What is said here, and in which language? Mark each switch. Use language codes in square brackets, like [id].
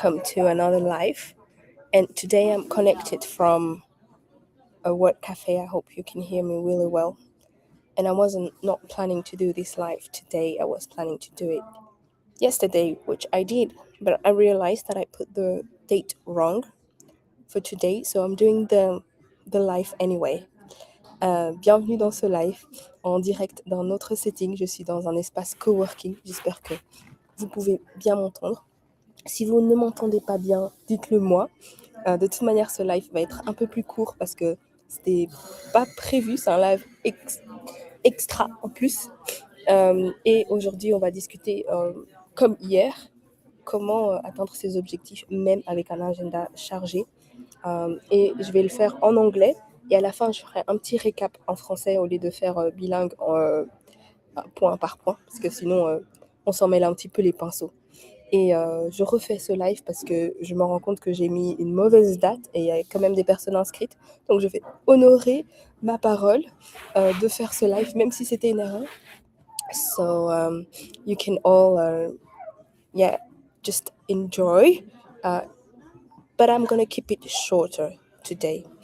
[en] welcome to another live. And today I'm connected from a work cafe. I hope you can hear me really well. And I wasn't not planning to do this live today. I was planning to do it yesterday, which I did, but I realized that I put the date wrong for today, so I'm doing the live anyway. [fr] Bienvenue dans ce live en direct d'un autre setting. Je suis dans un espace coworking. J'espère que vous pouvez bien m'entendre. Si vous ne m'entendez pas bien, dites-le moi. De toute manière, ce live va être un peu plus court parce que c'était pas prévu. C'est un live extra en plus. Et aujourd'hui, on va discuter, comme hier, comment atteindre ses objectifs, même avec un agenda chargé. Et je vais le faire en anglais. Et à la fin, je ferai un petit récap en français au lieu de faire bilingue point par point. Parce que sinon, on s'en mêle un petit peu les pinceaux. Et je refais ce live parce que je me rends compte que j'ai mis une mauvaise date et il y a quand même des personnes inscrites. Donc je vais honorer ma parole de faire ce live, même si c'était une erreur. [en] So you can all, just enjoy. But I'm gonna keep it shorter today.